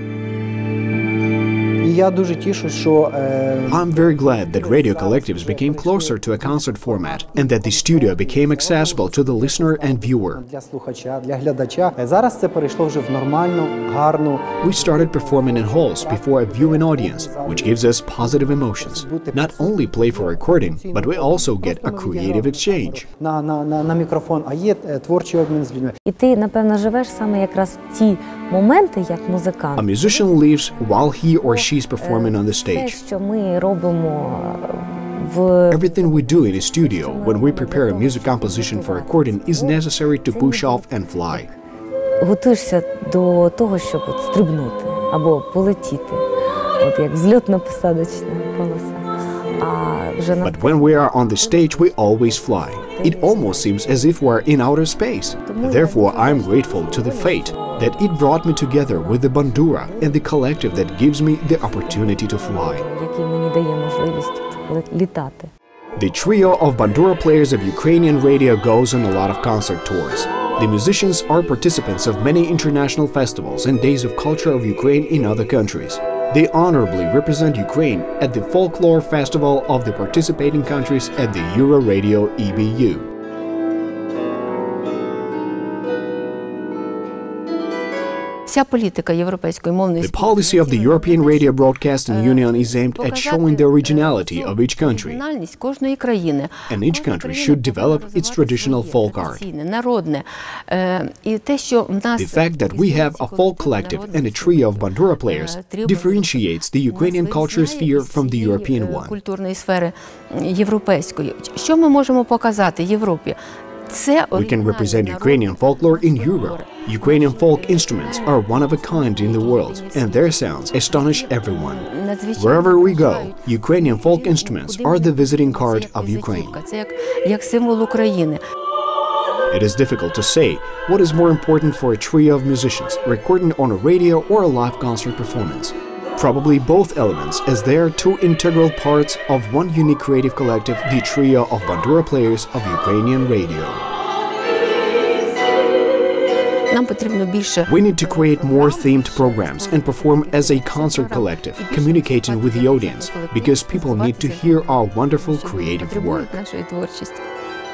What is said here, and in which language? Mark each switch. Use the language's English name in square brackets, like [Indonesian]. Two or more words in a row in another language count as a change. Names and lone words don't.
[English] I'm very glad that radio collectives became closer to a concert format and that the studio became accessible to the listener and viewer. We started performing in halls before a viewing audience, which gives us positive emotions. Not only play for recording, but we also get a creative exchange. [Ukrainian] І ти, напевно, живеш саме якраз в ті моменти, як музикант. [English] A musician lives while he or she is performing on the stage. [Ukrainian] Все, що ми робимо [English] Everything we do in a studio when we prepare a music composition for recording is necessary to push off and fly. [Ukrainian] Готуєшся до того, щоб от стрибнути або полетіти, от як взльотно-посадочна полоса. [English] But when we are on the stage, we always fly. It almost seems as if we're in outer space. Therefore, I'm grateful to the fate that it brought me together with the bandura and the collective that gives me the opportunity to fly. [Ukrainian] Який мені дає можливість літати. [English] The Trio of Bandura Players of Ukrainian Radio goes on a lot of concert tours. The musicians are participants of many international festivals and days of culture of Ukraine in other countries. They honorably represent Ukraine at the Folklore Festival of the participating countries at the Euro Radio EBU. [Ukrainian] Вся політика європейської мовної [English] The policy of the European Radio Broadcasting Union is aimed at showing the originality of each country, [Ukrainian] кожної країни. [English] and each country should develop its traditional folk art. [Ukrainian] Народне. І те, що в нас [English] The fact that we have a folk collective and a trio of bandura players differentiates the Ukrainian culture sphere from the European one. [Ukrainian] Культурної сфери європейської. Що ми можемо показати Європі? [English] We can represent Ukrainian folklore in Europe. Ukrainian folk instruments are one of a kind in the world, and their sounds astonish everyone. Wherever we go, Ukrainian folk instruments are the visiting card of Ukraine. [Ukrainian] Це як символ України. [English] It is difficult to say what is more important for a trio of musicians, recording on a radio or a live concert performance. Probably both elements, as they are two integral parts of one unique creative collective, the Trio of Bandura Players of Ukrainian Radio. [Ukrainian] Нам потрібно більше [English] We need to create more themed programs and perform as a concert collective, communicating with the audience, because people need to hear our wonderful creative work. [Ukrainian] нашої творчості.